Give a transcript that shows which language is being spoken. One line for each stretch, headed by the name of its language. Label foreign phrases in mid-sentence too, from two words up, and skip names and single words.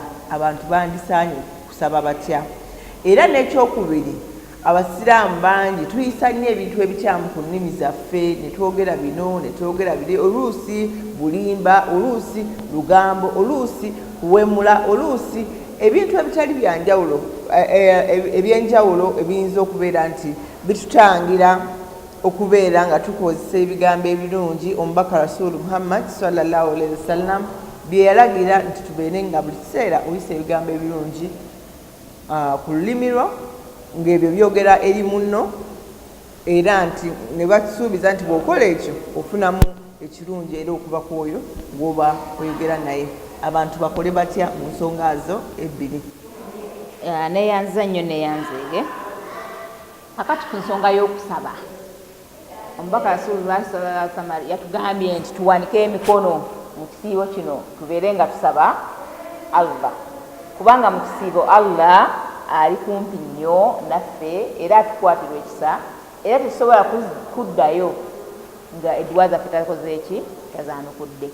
Ganda: Abantu bandisaanye kusaba batya? Era n'ekyokubiri, abasiraamu bangi tuyisa nnyo ebintu ebikyamu ku nnimi zaffe, ne twogera bino ne twogera biri, oluusi bulimba, oluusi lugambo, oluusi kuwemula, oluusi ebintu ebitali byanjawulo ebyenjawulo ebiyinza okubeera nti bitutangira okubeera nga tukozesa ebigambo ebirungi omubaka Rasulu Muhammad
Arabic: صلى الله عليه وسلم
Ganda: bye yalagira nti tubeere nga buli kiseera oyisa ebigambo ebirungi ku lulimi lwo, ng'ebyo byogera eri munno, era nti ne batusuubiza nti bw'okola ekyo ofunamu ekirungi era okuva ku oyo gw'oba oyogera naye. Abantu bakole batya mu nsonga zo ebbiri? Neeyanza nnyo neeyanzeege kakati ku nsonga y'okusaba. Omubaka Rasulullah
Arabic: صلى الله عليه وسلم
Ganda: yatugambye nti tuwanike emikono mu kisiibo kino tubeere nga tusaba Allah, kubanga mu kisiibo Allah ali kumpi nnyo naffe era atukwatirwa ekisa, era tetusobola kuddayo nga edduwa zaffe takoze eki tazaanukudde.